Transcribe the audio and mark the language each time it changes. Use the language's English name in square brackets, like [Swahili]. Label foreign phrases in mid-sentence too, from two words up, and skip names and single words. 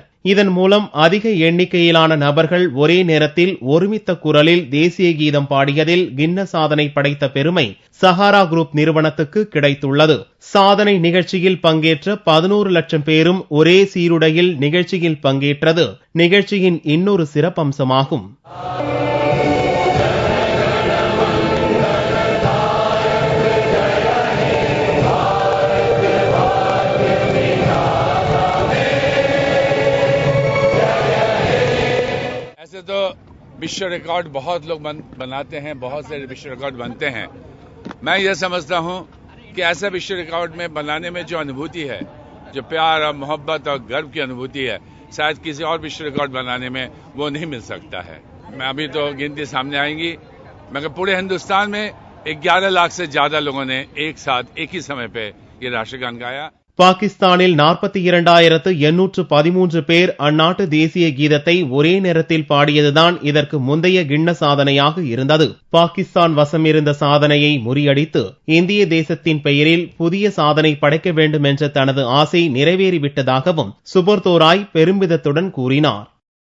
[Tamil] இதன் மூலம் அதிக எண்ணிக்கையிலான நபர்கள் ஒரே நேரத்தில் ஒருமித்த குரலில் தேசிய கீதம் பாடியதில் கின்னஸ் சாதனை படைத்த பெருமை சஹாரா குரூப் நிறுவனத்துக்கு கிடைத்துள்ளது. சாதனை நிகழ்ச்சியில் பங்கேற்ற 11 லட்சம் பேரும் ஒரே சீருடையில் நிகழ்ச்சியில் பங்கேற்றது நிகழ்ச்சியின் இன்னொரு சிறப்பம்சமாகும். [Hindi] ऐसे तो विश्व रिकॉर्ड बहुत लोग बनाते हैं, बहुत से विश्व रिकॉर्ड बनते हैं. मैं ये समझता हूँ कि ऐसा विश्व रिकॉर्ड में बनाने में जो अनुभूति है, जो प्यार और मोहब्बत और गर्व की अनुभूति है, शायद किसी और विश्व रिकॉर्ड बनाने में वो नहीं मिल सकता है. मैं अभी तो गिनती सामने आएंगी, मगर पूरे हिंदुस्तान में 11 लाख से ज्यादा लोगों ने एक साथ एक ही समय पे ये राष्ट्रगान गाया. [Tamil] பாகிஸ்தானில் 42,813 பேர் அந்நாட்டு தேசிய கீதத்தை ஒரே நேரத்தில் பாடியதுதான் இதற்கு முந்தைய கின்னஸ் சாதனையாக இருந்தது. பாகிஸ்தான் வசம் இருந்த சாதனையை முறியடித்து இந்திய தேசத்தின் பெயரில் புதிய சாதனை படைக்க வேண்டும் என்ற தனது ஆசை நிறைவேறிவிட்டதாகவும் சுபோர்தோராய் பெருமிதத்துடன் கூறினார்.